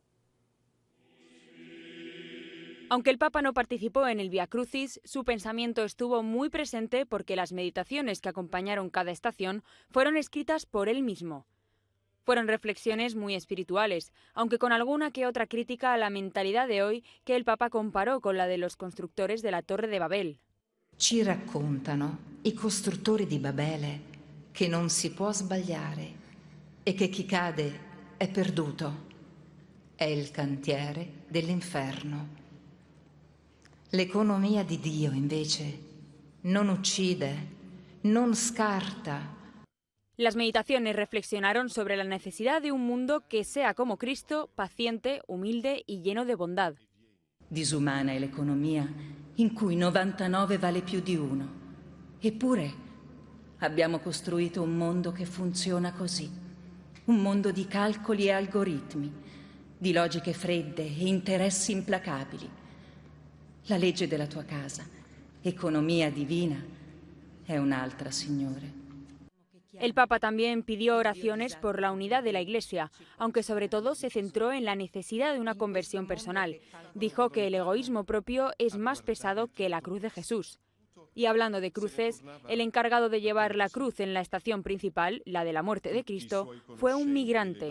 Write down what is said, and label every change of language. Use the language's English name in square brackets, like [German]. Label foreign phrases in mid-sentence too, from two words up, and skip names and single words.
[Spanish] Aunque el Papa no participó en el Vía Crucis, su pensamiento estuvo muy presente porque las meditaciones que acompañaron cada estación fueron escritas por él mismo. Fueron reflexiones muy espirituales, aunque con alguna que otra crítica a la mentalidad de hoy que el Papa comparó con la de los constructores de la Torre de Babel. [Italian] Ci raccontano i costruttori di Babele che non si può sbagliare e che chi cade è perduto. È il cantiere dell'inferno. L'economia di Dio, invece, non uccide, non scarta. [Spanish] Las meditaciones reflexionaron sobre la necesidad de un mundo que sea como Cristo, paciente, humilde y lleno de bondad. [Italian] Disumana è l'economia in cui 99 vale più di 1. Eppure abbiamo costruito un mondo che funziona così. Un mondo di calcoli e algoritmi, di logiche fredde e interessi implacabili. La legge della tua casa, economía divina, è un'altra, Signore. [Spanish] El Papa también pidió oraciones por la unidad de la Iglesia, aunque sobre todo se centró en la necesidad de una conversión personal. Dijo que el egoísmo propio es más pesado que la cruz de Jesús. Y hablando de cruces, el encargado de llevar la cruz en la estación principal, la de la muerte de Cristo, fue un migrante.